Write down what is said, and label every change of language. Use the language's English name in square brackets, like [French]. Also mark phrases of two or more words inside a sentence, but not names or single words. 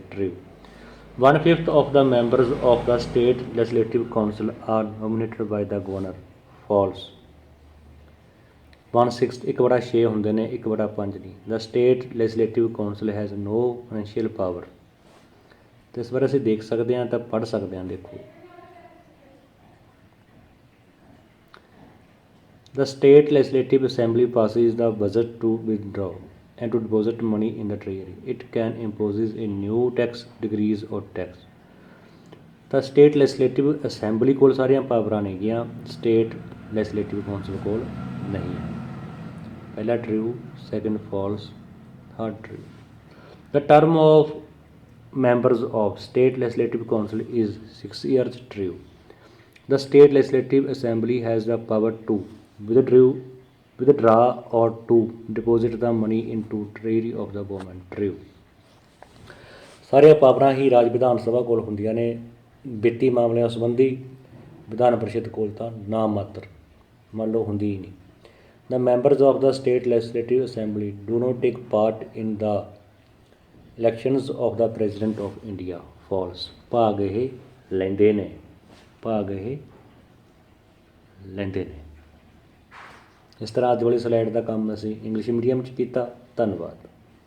[English] True. 1/5 of the members of the state legislative council are nominated by the governor. [Punjabi] False. 1/6 1/6 ਹੁੰਦੇ ਨੇ, 1/5 ਨਹੀਂ। [English] The state legislative council has no financial power। [Punjabi] ਤੇ ਇਸ ਬਾਰੇ ਅਸੀਂ ਦੇਖ ਸਕਦੇ ਹਾਂ ਤਾਂ ਪੜ੍ਹ ਸਕਦੇ ਹਾਂ। ਦੇਖੋ, [English] the state legislative assembly passes the budget to withdraw and to deposit money in the treasury. It can impose a new tax, decrease or tax। [Punjabi] ਤਾਂ [English] state legislative assembly [Punjabi] ਕੋਲ ਸਾਰੀਆਂ ਪਾਵਰਾਂ ਨੇਗੀਆਂ, [English] state legislative council [Punjabi] ਕੋਲ ਨਹੀਂ ਹੈ। [English] ਪਹਿਲਾ true, second false, third true. The term of members of state legislative council is 6 years। True. The state legislative assembly has the power to withdraw or to deposit the money into treasury of the government। True। [Punjabi] ਸਾਰੀਆਂ ਪਾਵਰਾਂ ਹੀ ਰਾਜ ਵਿਧਾਨ ਸਭਾ ਕੋਲ ਹੁੰਦੀਆਂ ਨੇ। ਵਿੱਤੀ ਮਾਮਲਿਆਂ ਸੰਬੰਧੀ ਵਿਧਾਨ ਪਰਿਸ਼ਦ ਕੋਲ ਤਾਂ ਨਾ ਮਾਤਰ, ਮੰਨ ਲਓ ਹੁੰਦੀ ਹੀ ਨਹੀਂ। [English] The members of the state legislative assembly do not take part in the elections of the president of India। [Punjabi] False। ਭਾਗ ਇਹ ਲੈਂਦੇ ਨੇ, ਭਾਗ ਇਹ ਲੈਂਦੇ ਨੇ। ਇਸ ਤਰ੍ਹਾਂ ਅੱਜ ਵਾਲੀ ਸਲਾਈਡ ਦਾ ਕੰਮ ਅਸੀਂ [English] English medium [Punjabi] 'ਚ ਕੀਤਾ। ਧੰਨਵਾਦ।